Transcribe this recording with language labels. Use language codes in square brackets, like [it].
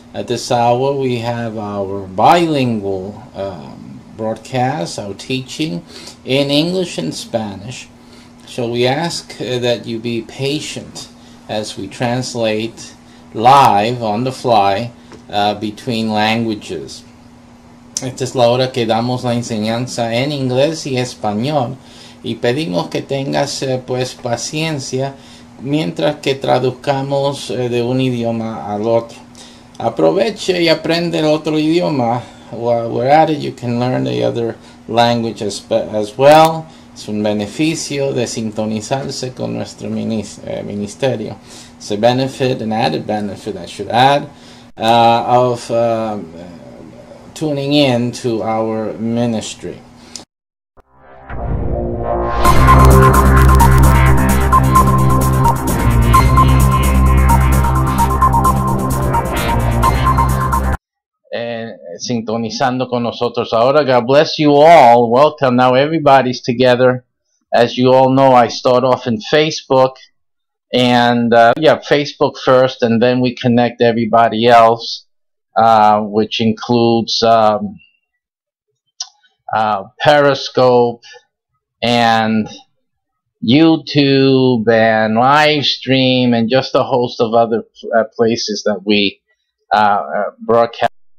[en] At this hour, we have our bilingual broadcast, our teaching in English and Spanish. So we ask that you be patient as we translate live on the fly between languages. [es] Esta es la hora que damos la enseñanza en inglés y español y pedimos que tengas pues paciencia mientras que traduzcamos de un idioma al otro. Aproveche y aprende el otro idioma. [en] While we're at it, you can learn the other language as well. [es] Es un beneficio de sintonizarse con nuestro ministerio. [en] It's a benefit, an added benefit I should add, of tuning in to our ministry. [es] Sintonizando con nosotros ahora. [en] God bless you all. Welcome. Now everybody's together. As you all know, I start off in Facebook, and Facebook first, and then we connect everybody else, which includes Periscope and YouTube and Livestream and just a host of other places that we broadcast.